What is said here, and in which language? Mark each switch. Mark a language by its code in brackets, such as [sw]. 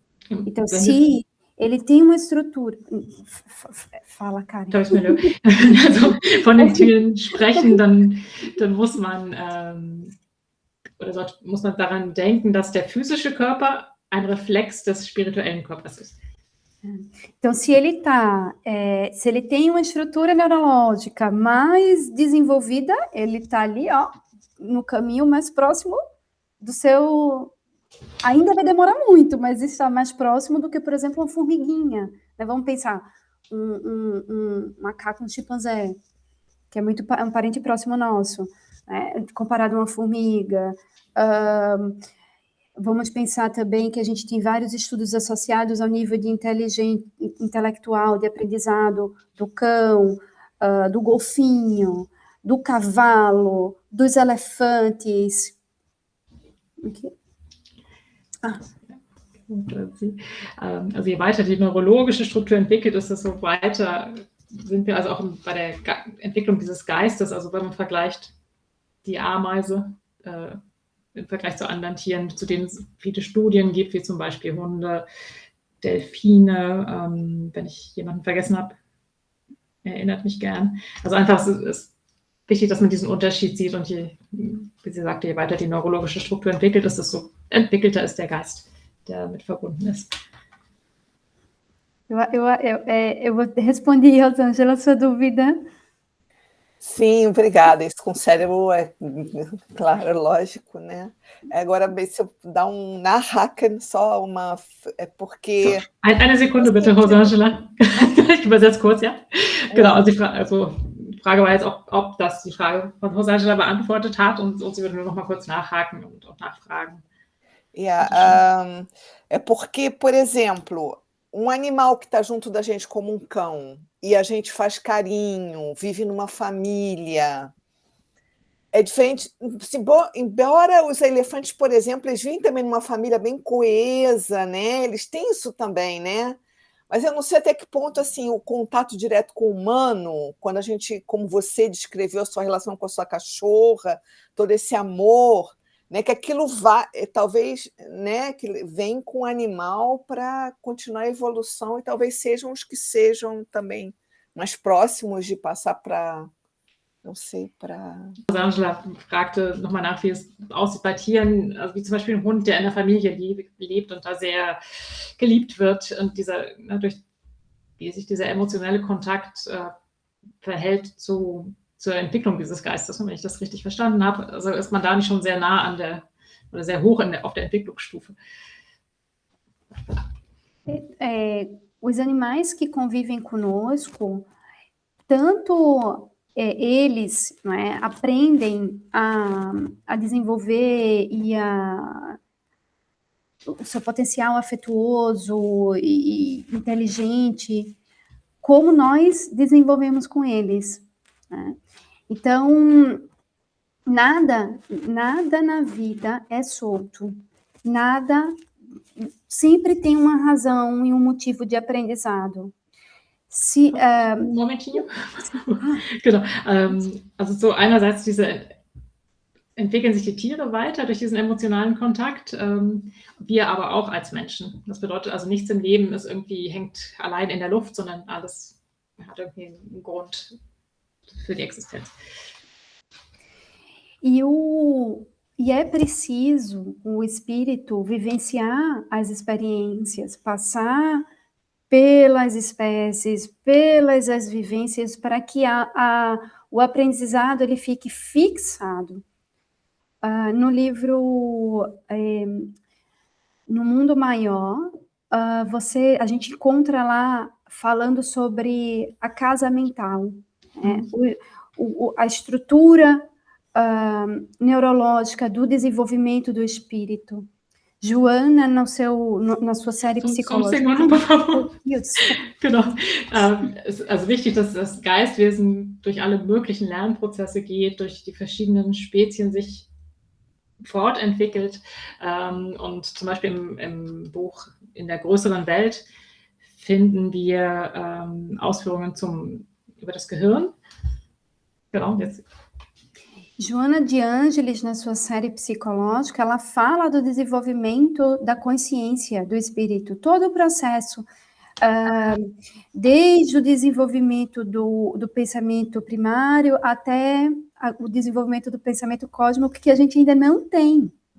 [pt] Então, se ele tem uma estrutura... Fala, Karen. [de] Also, von den Tieren sprechen, dann muss man muss man daran denken, dass der physische Körper ein Reflex des spirituellen Körpers ist. [pt] Então, se ele tem uma estrutura neurológica mais desenvolvida, ele está ali, no caminho mais próximo do seu... Ainda vai demorar muito, mas está mais próximo do que, por exemplo, uma formiguinha. Né? Vamos pensar, um macaco, um chimpanzé, que é um parente próximo nosso, né? Comparado a uma formiga. Vamos pensar também que a gente tem vários estudos associados ao nível de intelectual, de aprendizado do cão, do golfinho, do cavalo, dos elefantes. Okay. [de] Also je weiter die neurologische Struktur entwickelt, desto weiter sind wir also auch bei der Entwicklung dieses Geistes, also wenn man vergleicht die Ameise im Vergleich zu anderen Tieren, zu denen es viele Studien gibt, wie zum Beispiel Hunde, Delfine, wenn ich jemanden vergessen habe, erinnert mich gern. Also einfach, es ist wichtig, dass man diesen Unterschied sieht und wie sie sagte, je weiter die neurologische Struktur entwickelt ist, desto entwickelter ist der Geist, der damit verbunden ist. [pt] Eu respondi, Rosângela, a sua dúvida. Sim, obrigada. Isso com o cérebro é claro, lógico, né? Agora, se eu dar na Hacken só uma... É porque... [de] Eine Sekunde bitte, Rosângela. Ich übersetze kurz, ja? Genau, also die Frage war jetzt, ob das die Frage von Rosângela beantwortet hat und sie würde nur noch mal kurz nachhaken und auch nachfragen. [pt] Yeah, é porque, por exemplo, animal que está junto da gente como um cão e a gente faz carinho, vive numa família, é diferente. Embora os elefantes, por exemplo, eles vivem também numa família bem coesa, né? Eles têm isso também, né? Mas eu não sei até que ponto assim, o contato direto com o humano, quando a gente, como você descreveu a sua relação com a sua cachorra, todo esse amor, né, que aquilo vai, talvez, né, que vem com o animal para continuar a evolução e talvez sejam os que sejam também mais próximos de passar para, não sei, para... [de] Angela fragte nochmal nach, wie es aussieht bei Tieren, also wie zum Beispiel ein Hund, der in der Familie lebt und da sehr geliebt wird und wie sich dieser emotionelle Kontakt verhält zur Entwicklung dieses Geistes, wenn ich das richtig verstanden habe. Also ist man da nicht schon sehr nah oder sehr hoch auf der Entwicklungsstufe. [pt] Os animais que convivem conosco, tanto eles, não é, aprendem a desenvolver o seu potencial afetuoso e inteligente, como nós desenvolvemos com eles, né? Então, nada na vida é solto, nada sempre tem uma razão e um motivo de aprendizado. Momentinho. [de] Genau. Also so einerseits entwickeln sich die Tiere weiter durch diesen emotionalen Kontakt, wir aber auch als Menschen. Das bedeutet also, nichts im Leben hängt allein in der Luft, sondern alles hat irgendwie einen Grund für die Existenz. [pt] E é preciso o espírito vivenciar as experiências, passar pelas espécies, pelas as vivências, para que o aprendizado ele fique fixado. No livro No Mundo Maior, a gente encontra lá falando sobre a casa mental, né? A estrutura neurológica do desenvolvimento do espírito. Joana, na sua série psicológica. Segundo, por favor. [de] Genau. Also wichtig, dass das Geistwesen durch alle möglichen Lernprozesse geht, durch die verschiedenen Spezien sich fortentwickelt. Und zum Beispiel im Buch In der größeren Welt finden wir Ausführungen über das Gehirn. Genau, jetzt. [pt] Joana de Ângeles, na sua série psicológica, ela fala do desenvolvimento da consciência do espírito, todo o processo, desde o desenvolvimento do pensamento primário até o desenvolvimento do pensamento cósmico, que a gente ainda não tem.